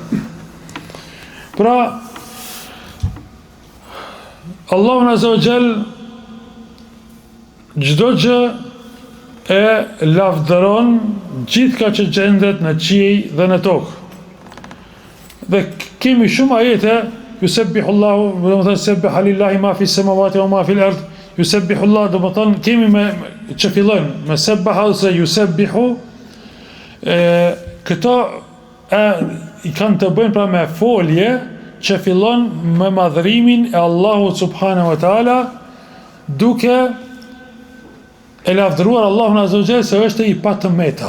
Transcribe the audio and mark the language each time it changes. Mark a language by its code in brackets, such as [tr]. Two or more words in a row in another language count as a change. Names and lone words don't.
[sq] Pra, Allahu [ar] عز وجل [sq] çdo gjë e lavdëron gjithçka që gjendet në qiell dhe në tokë. Dhe kemi shumë ajete, [ar] يسبح الله, domethënë سبح لله ما في السماوات وما في الأرض, يسبح الله, [sq] domethënë kemi me që fillojnë me sabbaha ose yusabbihu, këto i kanë të bëjnë pra me folje që fillon me madhrimin e Allahut [ar] سبحانه وتعالى, [sq] duke e lavdëruar Allahun [ar] عز وجل [sq] se është i patmeta.